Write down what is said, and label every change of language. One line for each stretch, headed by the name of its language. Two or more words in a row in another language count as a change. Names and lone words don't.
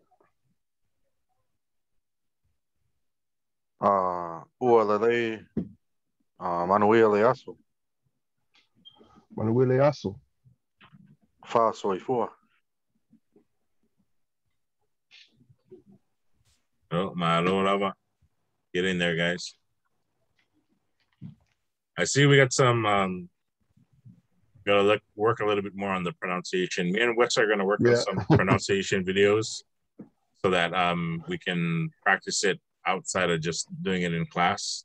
Samoan: Ua lelei manuia le aso. Manuia le aso. Fa soifua. Oh, malo lava.
English: Get in there, guys. I see we got some, gotta work a little bit more on the pronunciation. Me and Wes are gonna work on some pronunciation videos so that we can practice it outside of just doing it in class.